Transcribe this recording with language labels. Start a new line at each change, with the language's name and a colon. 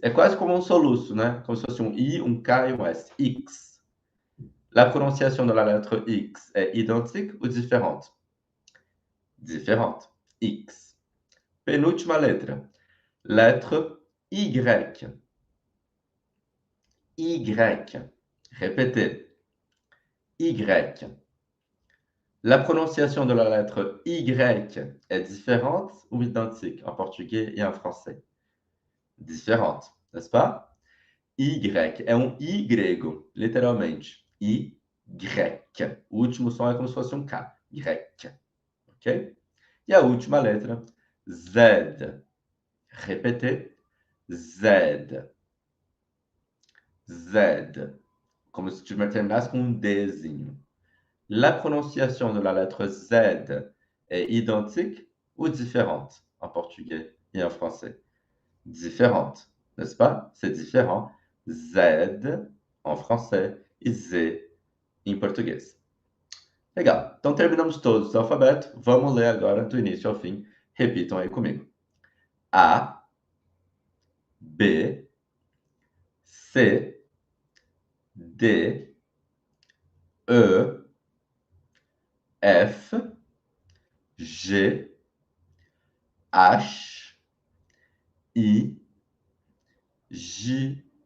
Portuguese: É quase como um soluço, né? Como se fosse um I, um K e um S. X.
French: La prononciation de la lettre X est identique ou différente?
Portuguese: Différente. X. Penúltima letra.
French: Lettre Y. Y. Répétez. Y. La prononciation de la lettre Y est différente ou identique en portugais et en français? Différente, n'est-ce pas?
Portuguese: Y é um Y grego, literalmente. Y. O último som é como se fosse um K. Y. Ok? E a última letra, Z. Répétez. Z. Z. Como se terminasse com um Dzinho.
French: La prononciation de la lettre Z est identique ou différente en portugais et en français? Différente, n'est-ce pas? C'est différent.
Portuguese: Z
French: en français
Portuguese: e Z em português. Legal. Então terminamos todos o alfabeto. Vamos ler agora do início ao fim. Repitam aí comigo. A, B, C, D, E, F, G, H, I, J,